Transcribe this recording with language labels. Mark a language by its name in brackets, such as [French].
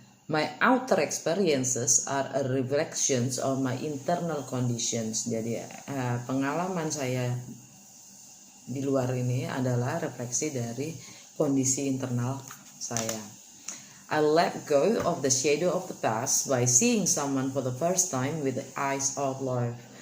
[English] My outer experiences are a reflections of my internal conditions. [Indonesian] Jadi pengalaman saya di luar ini adalah refleksi dari kondisi internal saya. [English] I let go of the shadow of the past by seeing someone for the first time with the eyes of love.